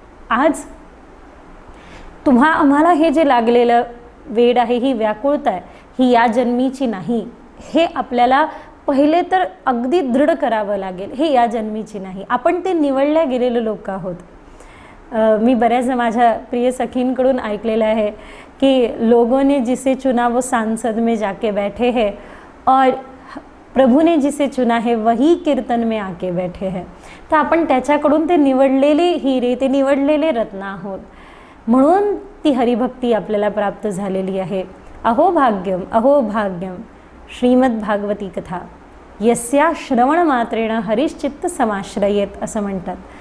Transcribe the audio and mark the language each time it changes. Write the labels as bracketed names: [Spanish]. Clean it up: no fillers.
[Marathi] आज आम्हाला हे जे लागलेलं वेड आहे, ही व्याकुळता आहे, ही या जन्मीची नाही, हे आपल्याला पहिले तर अगदी दृढ करावं लागेल, हे या जन्मीची नाही, आपण ते निवडल्या गेलेले लोक आहोत। मी बऱ्याच माझ्या प्रिय सखींकडून ऐकलेलं आहे की [Hindi] लोगों ने जिसे चुना वो सांसद में जाके बैठे हैं, और प्रभू ने जिसे चुना है वही कीर्तन में आके बैठे हैं. [Marathi] तर आपण त्याच्याकडून ते निवडलेले हिरे, ते निवडलेले रत्न आहोत. म्हणून ती हरिभक्ती आपल्याला प्राप्त झालेली आहे. [Sanskrit] अहो भाग्यम अहो भाग्यम श्रीमद भागवती कथा यस्या श्रवण मात्रेण हरिश्चित्त समाश्रयेत [Marathi] असं म्हणतात.